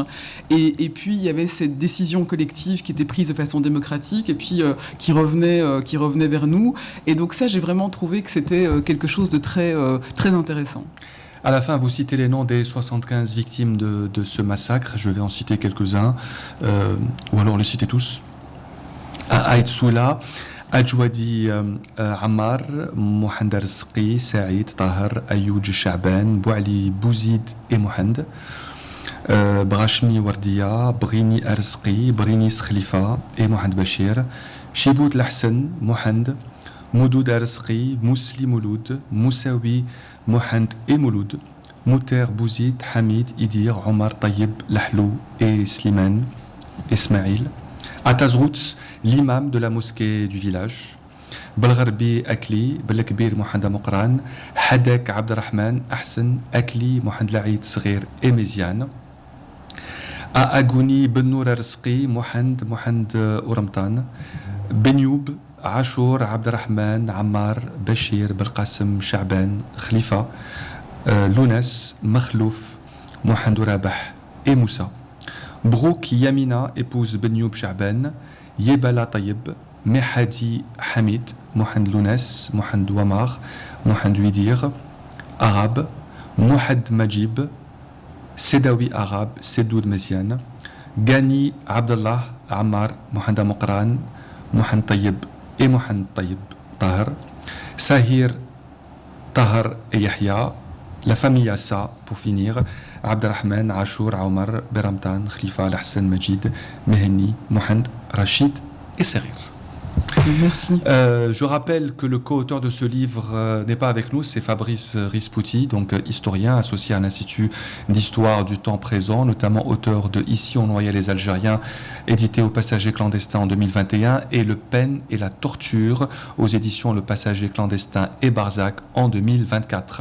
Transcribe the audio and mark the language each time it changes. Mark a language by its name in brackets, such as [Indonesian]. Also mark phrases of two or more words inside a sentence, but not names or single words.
[French] Et puis, il y avait cette décision collective qui était prise de façon démocratique et puis qui revenait vers nous. Et donc ça, j'ai vraiment trouvé que c'était quelque chose de très intéressant. À la fin, vous citez les noms des 75 victimes de ce massacre. Je vais en citer quelques-uns, ou alors les citer tous. Aït Soula, Adjouadi Ammar, Mohand Arzqi, Saïd, Tahar, Ayoudj Chaban, Bouali Bouzid et Mohand, Brachmi Wardia, Brini Arzqi, Brinis Khalifa et Mohand Bachir, Chibout Lahsen, Mohand, Moudoud Arzqi, Mousli Mouloud, Moussaoui, Mohand et Mouloud, Mouter Bouzid, Hamid, Idir, Omar, Tayyib, Lahlou et Slimane, Ismail. Atazrouts, l'imam de la mosquée du village. Belgharbi Akli, Belkbir Mohand Mokran, Hadek Abderrahman, Ahsen, Akli, Mohand Laïd Sghir et Méziane. À Agouni, Benour Arzqi, Mohand Ouramtan, Benyoub, Achour, Abderrahman, Ammar, Bachir, Belqasem, Chaban, Khalifa, Lounas, Makhlouf, Mohand Rabah et Moussa. Brouk Yamina, épouse Benyoub Chaban, Yebala Tayyib, Mehadi Hamid, Mohand Lounas, Mohand Wamar, Mohand Widir, Arabe, Mohad Majib, Sedawi Arabe, Sedoud Meziane, Gani Abdallah, Ammar, Mohand Mokran, Mohand Tayyib et Mohand Tayyib Tahar, Sahir Tahar et Yahya, la famille Assa, pour finir, Abderrahman, Achour, Omar, Beramtan, Khalifa, Al-Hassan, Majid, Mehani, Mohand, Rachid et Serir. Merci. Je rappelle que le co-auteur de ce livre n'est pas avec nous, c'est Fabrice Rispouti, donc historien associé à l'Institut d'histoire du temps présent, notamment auteur de Ici on noyait les Algériens, édité au Passager clandestin en 2021, et Le Pen et la torture aux éditions Le Passager clandestin et Barzac en 2024.